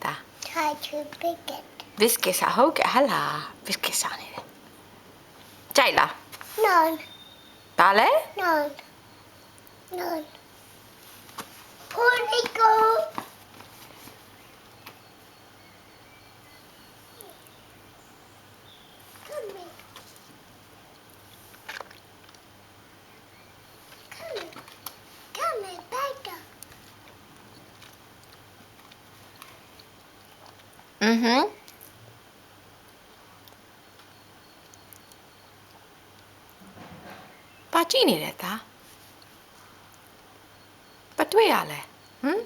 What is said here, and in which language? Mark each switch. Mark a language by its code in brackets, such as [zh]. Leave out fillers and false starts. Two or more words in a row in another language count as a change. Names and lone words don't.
[en] Try to pick it. [my] ဘစ်ကစ်စားဟုတ်ကဲ့ဟလာဘစ်ကစ်စားနေတယ်ကြိုက်လား [en] None. [my] ဒါလဲ [en] None. None. Where'd it go? Come here. Come here. Come here, Becca. [my] ဘာကြည့်နေလဲတာဘာတွေ့ရလဲဟမ်